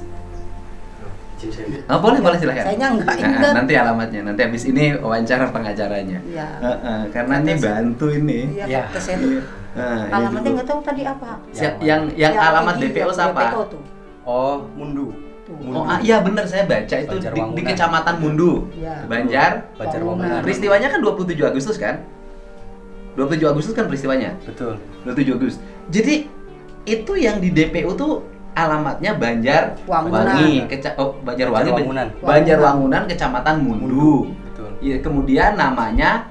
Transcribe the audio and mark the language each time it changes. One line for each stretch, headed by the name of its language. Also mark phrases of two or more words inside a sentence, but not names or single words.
Indonesian: Oh, boleh silahkan. Sayanya nggak Nah, ingat. nanti alamatnya, nanti habis ini wawancara pengacaranya. Iya. Karena ini bantu ini. Iya, kata saya tuh. Nah, ini Alamatnya dulu. nggak tahu tadi apa. yang Yang alamat Egi, DPO yang siapa? DPO tuh. Oh, Mundu. Tuh. oh iya bener saya baca itu Banjar di Wangunan. Kecamatan Mundu, Iya. Banjar. Banjar Wangunan. Wangunan. Peristiwanya kan 27 Agustus kan? 27 Agustus kan peristiwanya. Betul. 27 Agustus. Jadi itu yang di DPO tuh alamatnya Banjar Wangunan. Banjar Wangi, Wangunan. Banjar Wangunan, Kecamatan Mundu. Betul. Ya, kemudian namanya